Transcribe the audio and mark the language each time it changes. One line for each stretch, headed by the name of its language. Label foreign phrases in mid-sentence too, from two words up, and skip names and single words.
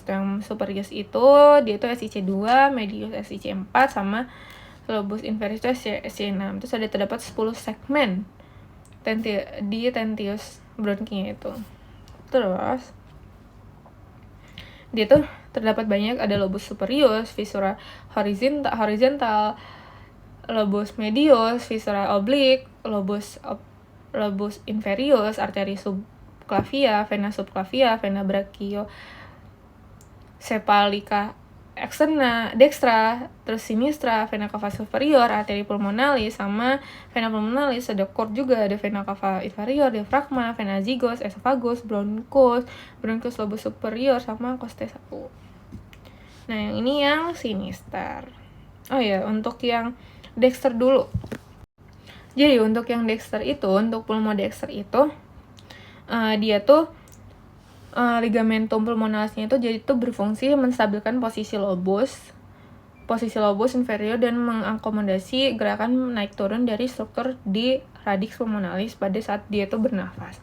Indonesian: Yang superius itu dia itu SIC2, medius SIC4, sama lobus inferius itu SIC6. Terus terdapat 10 segmen di tentius bronkinya itu. Terus dia tuh terdapat banyak, ada lobus superius, viscera horizontal, lobus medius, viscera oblik, lobus inferius, arteri subclavia, vena subclavia, vena brachiocephalica externa, dextra, terus sinistra, vena cava superior, arteri pulmonalis, sama vena pulmonalis, ada cord juga, ada vena cava inferior, diafragma, vena zygos, esophagus, bronchus, bronchus lobus superior, sama coste 1. Nah, yang ini yang sinister. Oh ya, untuk yang dexter dulu. Jadi untuk yang dexter itu, untuk pulmodexter itu, dia tuh ligamentum pulmonalisnya itu jadi tuh berfungsi menstabilkan posisi lobus inferior dan mengakomodasi gerakan naik turun dari struktur di radix pulmonalis pada saat dia itu bernafas.